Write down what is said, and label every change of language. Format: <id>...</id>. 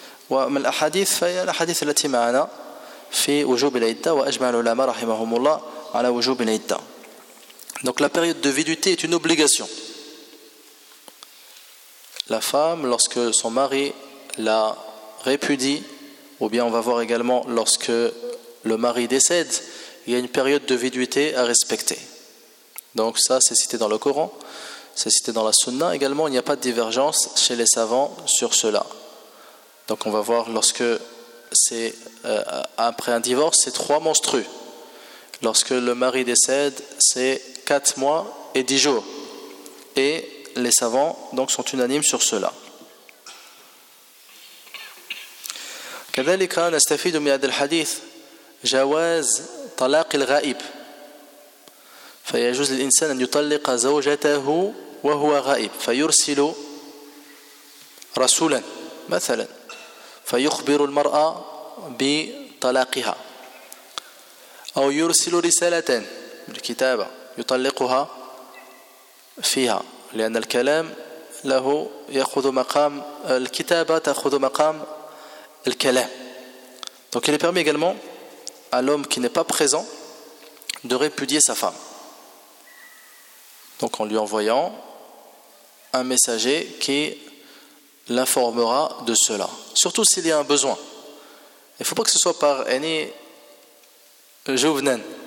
<ar>ومن الأحاديث فهي الأحاديث التي معنا في وجوب العدة وأجمع العلماء رحمهم الله على وجوب العدة.</ar> <fr>Donc la période de viduité est une obligation. La femme, lorsque son mari la répudie, ou bien on va voir également lorsque le mari décède, il y a une période de viduité à respecter. Donc ça, c'est cité dans le Coran, c'est cité dans la Sunna. Également, il n'y a pas de divergence chez les savants sur cela. Donc on va voir lorsque c'est après un divorce, c'est 3 menstrues. Lorsque le mari décède, c'est 4 mois et 10 jours. Et les savants donc sont unanimes sur cela.</fr> <ar>كذلك نستفيد من هذا الحديث جواز طلاق الغائب. فيجوز للإنسان أن يطلق زوجته وهو غائب. فيرسل رسولا مثلا. فيخبر المرأة بطلاقها. أو يرسل رسالة بالكتابة يطلقها فيها. لأن الكلام له يأخذ مقام الكتابة تأخذ مقام الكلام.</ar> <fr>Donc il est permis également à l'homme qui n'est pas présent de répudier sa femme. Donc en lui envoyant un messager qui l'informera de cela. Surtout s'il y a un besoin. Il ne faut pas que ce soit par any jouvenen.</fr>